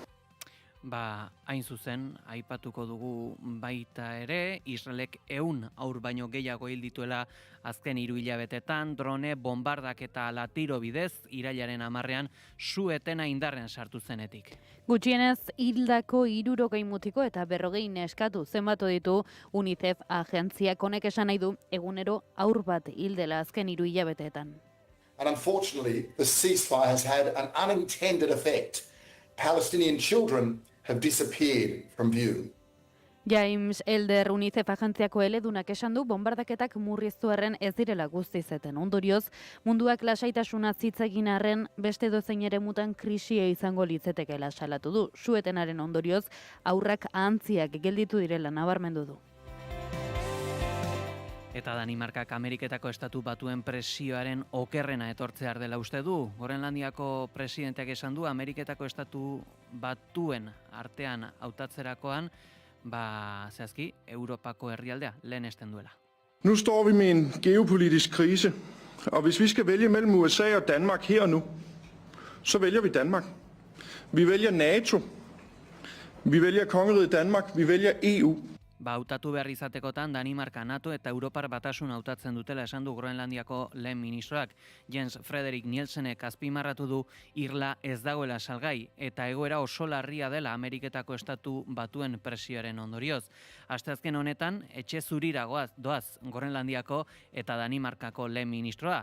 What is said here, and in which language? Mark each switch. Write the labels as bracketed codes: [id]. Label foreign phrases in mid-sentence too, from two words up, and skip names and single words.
[eu] Hain zuzen, aipatuko dugu baita ere, Israelek 100 haur baino gehiago hil dituela azken 3 hilabetetan, drone, bombardak eta latiro bidez, irailaren 10ean su-etena indarren sartu zenetik. Gutxienez, hildako 60 mutiko eta 40 neskatu zenbatu ditu UNICEF agentziak. Honek esan nahi du egunero haur bat hildela azken 3 hilabeteetan. [en] And unfortunately, the ceasefire has had an unintended effect. Palestinian children have disappeared from view. [eu] James Elder UNICEF agentziako eledunak esan du bombardaketak murriztu arren ez direla guztiz eten. Ondorioz, munduak lasaitasuna hitz egin arren beste edozein eremutan krisia izango litzetekeela salatu du. Su-etenaren ondorioz, haurrak ahantziak gelditu direla nabarmendu du. Eta Danimarkak Ameriketako Estatu Batuen presioaren okerrena etortzear dela uste du. Groenlandiako presidenteak esan du Ameriketako Estatu Batuen artean hautatzerakoan, zehazki, Europako herrialdea lehenesten duela. [da] Nu står vi med en geopolitisk krise, og hvis vi skal vælge mellem USA og Danmark her og nu, så vælger vi Danmark. Vi vælger NATO, vi vælger kongeriget Danmark, vi vælger EU. [eu] Hautatu behar izatekotan Danimarka, NATO eta Europar Batasun hautatzen dutela esan du Groenlandiako lehen ministroak. Jens Frederik Nielsenek azpimarratu du irla ez dagoela salgai eta egoera oso larria dela Ameriketako Estatu Batuen presioaren ondorioz. Asteazken honetan, etxe zurira doaz Groenlandiako eta Danimarkako lehen ministroa.